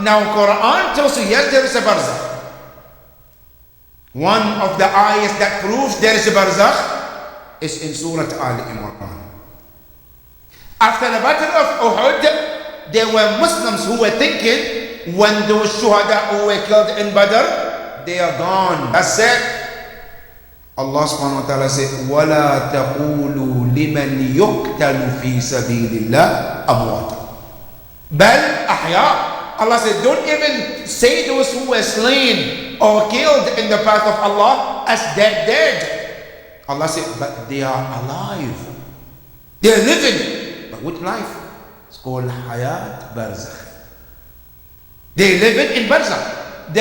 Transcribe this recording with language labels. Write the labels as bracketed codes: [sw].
[en] Now Quran tells you, yes, there is a barzakh. One of the ayahs that proves there is a barzakh is in Surah Al-Imran. After the battle of Uhud, there were Muslims who were thinking when those shuhada who were killed in Badr, they are gone. That's it. Allah subhanahu wa ta'ala said, [ar] وَلَا تَقُولُوا لِمَنْ يُقْتَلُ فِي سَبِيلِ اللَّهِ أَمْوَاتًا بَلْ أَحْيَاء. [en] Allah said, don't even say those who were slain or killed in the path of Allah as dead. Allah said, but they are alive. They are living. But what life? It's called Hayat Barzakh. They live in Barzakh.